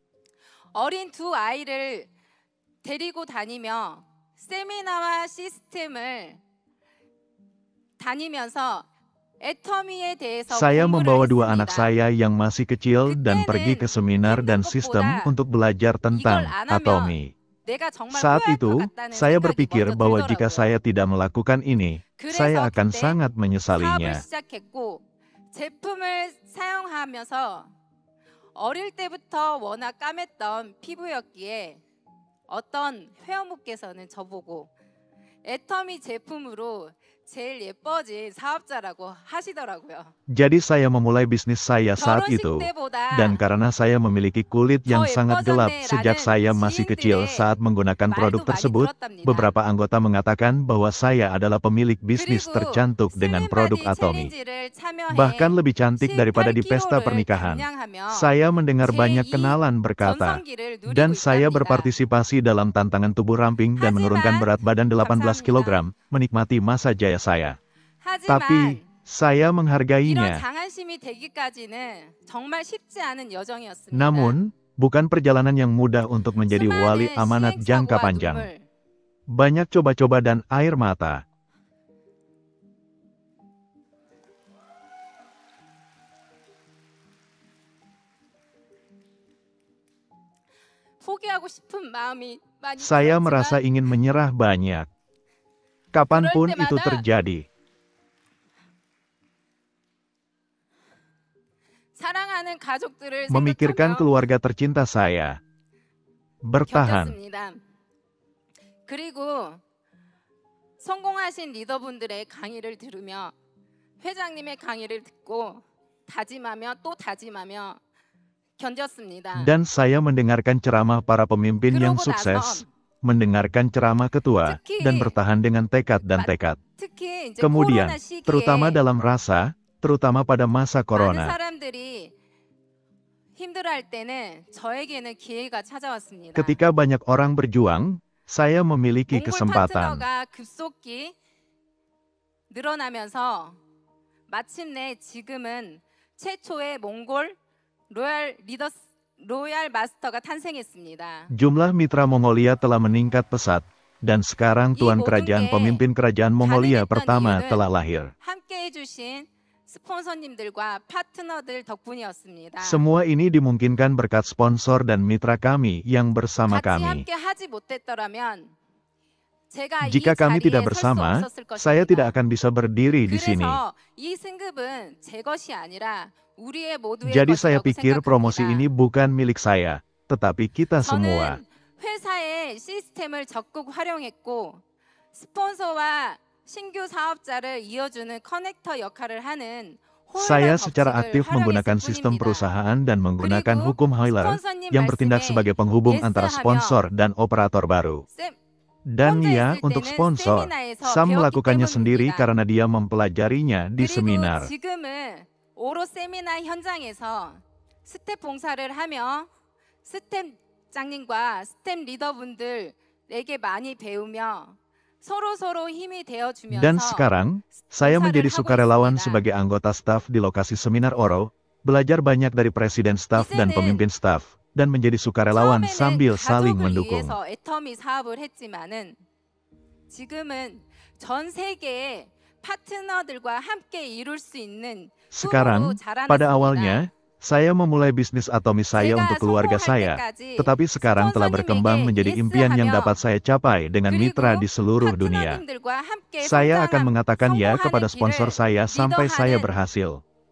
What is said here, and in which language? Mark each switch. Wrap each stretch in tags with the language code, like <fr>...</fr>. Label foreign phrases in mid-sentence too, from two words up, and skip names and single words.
<id>Saya membawa 2 anak saya yang masih kecil dan pergi ke seminar dan sistem untuk belajar tentang Atomi. Saat itu, saya berpikir bahwa jika saya tidak melakukan ini, saya akan sangat menyesalinya.</id> <ko>제품을 사용하면서 어릴 때부터 워낙 까맸던 피부였기에 어떤 회원분께서는 저보고 애터미 제품으로 제일 예뻐진 사업자라고 하시더라고요.</ko> <id>Jadi saya memulai bisnis saya saat</id> <ko>결혼식</ko> <id>itu.</id> <ko>때보다</ko> <id>Dan karena saya memiliki kulit yang</id> <ko>더</ko> <id>sangat gelap</id> <ko>예뻐졌네라는</ko> <id>sejak saya masih kecil</id> <ko>지인들의</ko> <id>saat menggunakan produk</id> <ko>말도 많이</ko> <id>tersebut,</id> <ko>들었답니다.</ko> <id>beberapa anggota mengatakan bahwa saya adalah pemilik bisnis</id> <ko>그리고</ko> <id>tercantik dengan produk</id> <ko>슬림바디</ko> <id>Atomy.</id> <ko>챌린지를 참여해</ko> <id>Bahkan lebih cantik daripada di pesta</id> <ko>18kg를</ko> <id>pernikahan.</id> <ko>감량하며</ko> <id>Saya mendengar banyak</id> <ko>제2</ko> <id>kenalan berkata,</id> <ko>전성기를 누리고</ko> <id>dan saya</id> <ko>있답니다.</ko> <id>berpartisipasi dalam tantangan tubuh ramping dan menurunkan berat badan 18 kg, menikmati masa jaya saya. Tapi,</id> <ko>하지만</ko> <id>saya</id> <ko>이런</ko> <id>menghargainya.</id> <ko>장안심이 되기까지는 정말 쉽지 않은 여정이었습니다.</ko> <id>Namun, bukan perjalanan yang mudah untuk menjadi wali</id> <ko>수많은</ko> <id>amanat jangka</id> <ko>시행착오와</ko> <id>panjang.</id> <ko>눈물,</ko> <id>Banyak coba-coba dan air mata.</id> <ko>포기하고 싶은 마음이 많이</ko> <id>Saya</id> <ko>들었지만</ko> <id>merasa ingin menyerah banyak. Kapanpun itu terjadi.</id> <ko>사랑하는 가족들을</ko> <id>Memikirkan</id> <ko>생각하며</ko> <id>keluarga tercinta saya. Bertahan.</id> <ko>견뎠습니다. 그리고 성공하신 리더분들의 강의를 들으며 회장님의 강의를 듣고 다짐하며 또 다짐하며 견뎠습니다.</ko> <id>Dan saya mendengarkan ceramah para pemimpin yang</id> <ko>그러고</ko> <id>sukses,</id> <ko>나서</ko> <id>mendengarkan ceramah ketua,</id> <ko>특히</ko> <id>dan bertahan dengan tekad dan tekad.</id> <ko>특히 이제</ko> <id>Kemudian,</id> <ko>코로나 시기에</ko> <id>terutama dalam rasa, terutama pada masa</id> <ko>많은</ko> <id>corona.</id> <ko>사람들이 힘들어할 때는 저에게는 기회가 찾아왔습니다.</ko> <id>Ketika banyak orang berjuang, saya memiliki</id> <ko>몽골</ko> <id>kesempatan.</id> <ko>파트너가 급속히 늘어나면서 마침내 지금은 최초의 몽골 로얄 마스터가 탄생했습니다.</ko> <id>Jumlah mitra Mongolia telah meningkat pesat, dan sekarang Tuan</id> <ko>모든</ko> <id>Kerajaan</id> <ko>게</ko> <id>Pemimpin Kerajaan Mongolia</id> <ko>가능했던</ko> <id>pertama</id> <ko>이유는</ko> <id>telah lahir.</id> <ko>함께 해주신 스폰서님들과 파트너들 덕분이었습니다.</ko> <id>Semua ini dimungkinkan berkat sponsor dan mitra kami yang bersama</id> <ko>같이</ko> <id>kami.</id> <ko>함께 하지 못했더라면 제가</ko> <id>Jika</id> <ko>이</ko> <id>kami</id> <ko>자리에</ko> <id>tidak</id> <ko>설 수</ko> <id>bersama,</id> <ko>없었을 것입니다.</ko> <id>saya tidak akan bisa berdiri di sini.</id> <ko>그래서 이 승급은 제 것이 아니라 우리의 모두의</ko> <id>Jadi saya</id> <ko>것이라고</ko> <id>pikir promosi</id> <ko>생각합니다.</ko> <id>ini bukan milik saya, tetapi kita semua.</id> <ko>저는 회사의 시스템을 적극 활용했고 스폰서와 신규 사업자를 이어주는 커넥터 역할을 하는</ko> <id>Saya</id> <ko>호일러</ko> <id>secara</id> <ko>법칙을</ko> <id>aktif menggunakan</id> <ko>활용했을</ko> <id>sistem</id> <ko>뿐입니다.</ko> <id>perusahaan dan menggunakan</id> <ko>그리고</ko> <id>hukum Hoyler</id> <ko>스폰서님</ko> <id>yang bertindak</id> <ko>말씀에</ko> <id>sebagai penghubung</id> <ko>yes</ko> <id>antara</id> <ko>하며</ko> <id>sponsor dan operator baru.</id> <ko>쌤,</ko> <id>Dan</id> <ko>혼자</ko> <id>ya,</id> <ko>있을</ko> <id>untuk</id> <ko>때는</ko> <id>sponsor,</id> <ko>세미나에서</ko> <id>Sam</id> <ko>배웠기</ko> <id>melakukannya sendiri</id> <ko>때문입니다.</ko> <id>karena dia mempelajarinya di</id> <ko>그리고</ko> <id>seminar.</id> <ko>지금은 오로 세미나 현장에서 스텝 봉사를 하며 스텝장님과 스텝 리더분들에게 많이 배우며 서로 힘이 되어주면서</ko> <id>Dan sekarang, saya menjadi sukarelawan sebagai anggota staf di lokasi seminar Oro, belajar banyak dari presiden staf dan pemimpin staf, dan menjadi sukarelawan</id> <ko>처음에는</ko> <id>sambil saling</id> <ko>가족을</ko> <id>mendukung.</id> <ko>위해서 애터미 사업을 했지만은 지금은 전 세계의 파트너들과 함께 이룰 수 있는</ko> <id>Sekarang, pada awalnya, saya memulai bisnis Atomy saya untuk keluarga saya, tetapi sekarang telah berkembang menjadi impian yang dapat saya capai dengan mitra di seluruh dunia. Saya akan mengatakan ya kepada sponsor saya sampai saya berhasil.</id>